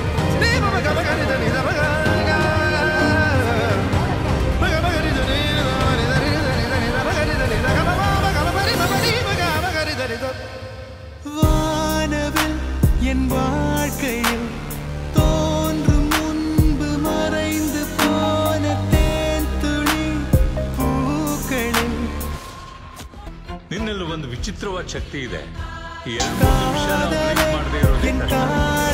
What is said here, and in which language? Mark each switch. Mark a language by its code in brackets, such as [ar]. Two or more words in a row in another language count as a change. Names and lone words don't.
[ta] வானவில் என் வாழ்க்கையில் தோன்றும் முன்பு மறைந்து போன தேன் துளி பூக்களில் [kn] ನಿನ್ನಲ್ಲಿ ಒಂದು ವಿಚಿತ್ರವಾದ ಶಕ್ತಿ ಇದೆ. ಈ 2 ನಿಮಿಷ ಮಾಡದೇ ಇರೋದೇ ಕಷ್ಟ.